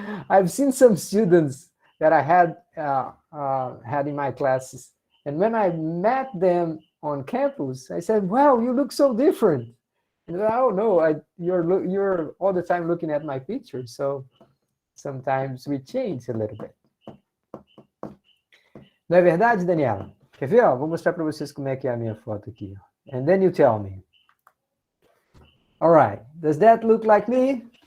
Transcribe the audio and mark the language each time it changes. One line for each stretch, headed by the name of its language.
English: I've seen some students that I had in my classes, and when I met them on campus, I said, "Wow, you look so different." And said, "Oh no, you're all the time looking at my pictures, so sometimes we change a little bit."
Portuguese: Não é verdade, Daniela? Quer ver? Ó, vou mostrar para vocês como é que é a minha foto aqui.
English: And then you tell me. All right, does that look like me?